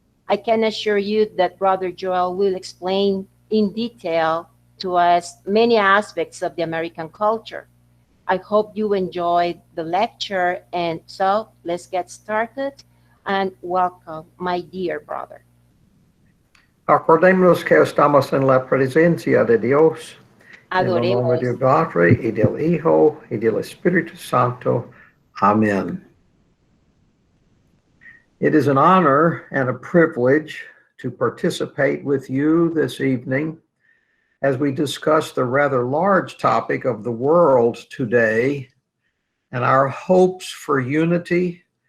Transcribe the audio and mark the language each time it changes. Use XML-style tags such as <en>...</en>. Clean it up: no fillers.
<en>I can assure you that Brother Joel will explain in detail to us many aspects of the American culture. I hope you enjoyed the lecture, and so let's get started, and welcome, my dear brother.</en> <es>Acordémonos que estamos en la presencia de Dios, en el nombre Adoremos. del Padre y del Hijo y del Espíritu Santo.</es> <en>Amen. It is an honor and a privilege to participate with you this evening as we discuss the rather large topic of the world today and our hopes for unity,</en>